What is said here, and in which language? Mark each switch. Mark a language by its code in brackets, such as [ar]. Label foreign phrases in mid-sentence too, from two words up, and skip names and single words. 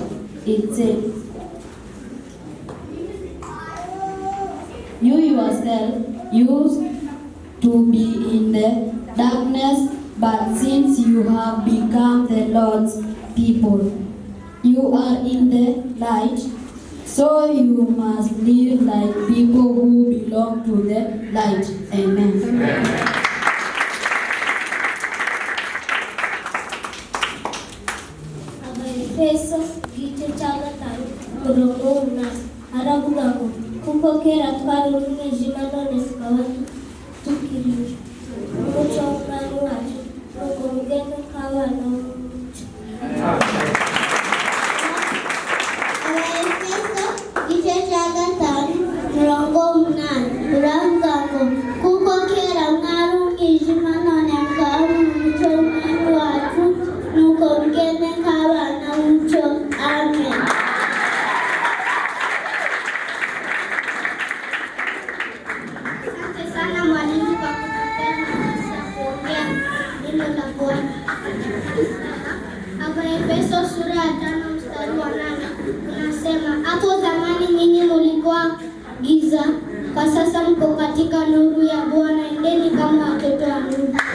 [en] It says, "You yourself used to be in the darkness, but since you have become the Lord's people, you are in the light, so you must live like people who belong to the light." Amen. Amen. [rw] Efeso igice cya gatanu umurongo w'umunani haravuga ngo kuko kera twari umwijima none tukaba tukiri umucyo w'umwami wacu nuko mugende nk'abana b'umucyo. Efeso igice cya gatanu umurongo w'umunani uravuga ngo kuko kera mwari umwijima none mukaba muri umucyo w'umwami wacu nuko mugende nk'abana b'umucyo. Amen. [sw] Asante sana mwalimu kwa kutupea nafasi ya kuongea neno la Bwana. Hapa Efeso sura ya 5 mstari wa 8 unasema, hapo zamani nyinyi mlikuwa giza, kwa sasa mko katika nuru ya Bwana, endeni kama watoto wa nuru.